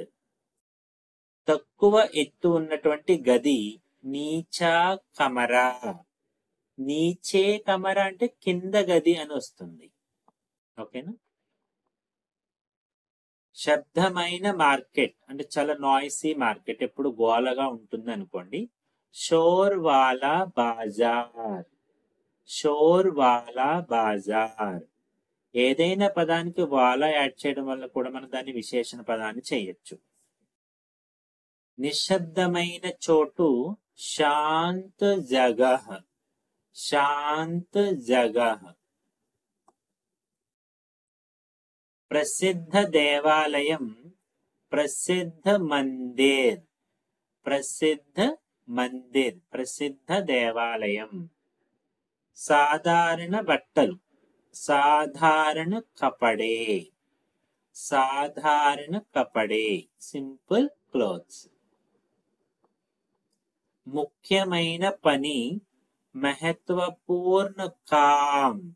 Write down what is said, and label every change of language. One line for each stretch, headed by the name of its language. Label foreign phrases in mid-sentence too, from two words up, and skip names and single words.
Telugu: తక్కువ ఎత్తు ఉన్నటువంటి గది
Hindi: नीचा कमरा. नीचे कमरा
Telugu: అంటే కింద గది అని వస్తుంది. ఓకేనా. శబ్దమైన మార్కెట్ అంటే చాలా
English: noisy market,
Telugu: ఎప్పుడు గోలగా ఉంటుంది అనుకోండి.
Hindi: शोर वाला बाज़ार. शोर वाला बाज़ार.
Telugu: ఏదైనా పదానికి వాలా యాడ్ చేయడం వల్ల కూడా మనం దాన్ని విశేషణ పదాన్ని చేయొచ్చు. నిశ్శబ్దమైన చోటు
Hindi: शांत जगह. शांत जगह.
Telugu: ప్రసిద్ధ దేవాలయం
Hindi: प्रसिद्ध मंदिर. प्रसिद्ध मंदिर
Telugu: ప్రసిద్ధ దేవాలయం. సాధారణ బట్టలు
Hindi: साधारण कपड़े. साधारण कपड़े
English: simple clothes.
Telugu: ముఖ్యమైన పని
Hindi: महत्वपूर्ण काम.